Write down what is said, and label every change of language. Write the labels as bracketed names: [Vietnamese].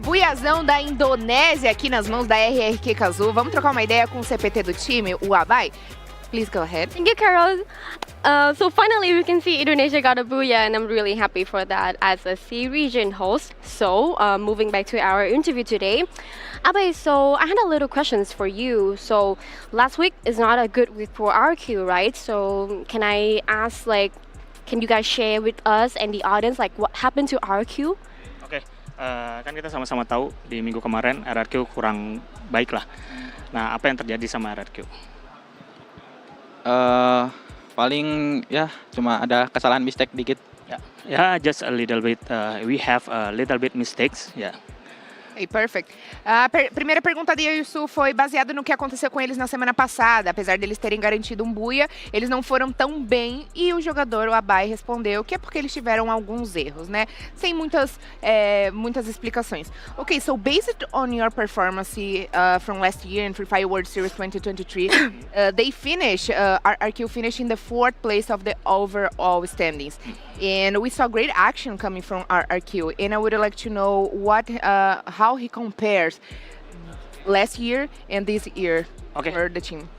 [Portuguese] Buiazão da Indonésia aqui nas mãos da RRQ Kazoo. Vamos trocar uma ideia com o CPT do time, o Abai? [English] Please go ahead. Thank you, Carol. So finally, we can see Indonesia got a booyah, and I'm really happy for that as a C region host. So moving back to our interview today, Abai, so I had a little questions for you. So last week is not a good week for RQ, right? So can I ask, like, can you guys share with us and the audience, like, what happened to RQ? [Indonesian] Oke, kan kita sama-sama tahu di minggu kemarin RRQ kurang baik lah. Nah, apa yang terjadi sama RRQ? Paling ya cuma ada kesalahan mistake dikit. [English] Ya, just a little bit. We have a little bit mistakes. Yeah. Hey, perfect. [Portuguese] A primeira pergunta de Yusu foi baseada no que aconteceu com eles na semana passada. Apesar deles terem garantido um buia, eles não foram tão bem e o jogador, o Abai, respondeu que é porque eles tiveram alguns erros, né? Sem muitas explicações. [English] Okay, so based on your performance from last year in Free Fire World Series 2023, they finished, RQ finished in the 4th place of the overall standings. And we saw great action coming from RRQ, and I would like to know how he compares last year and this year for the team.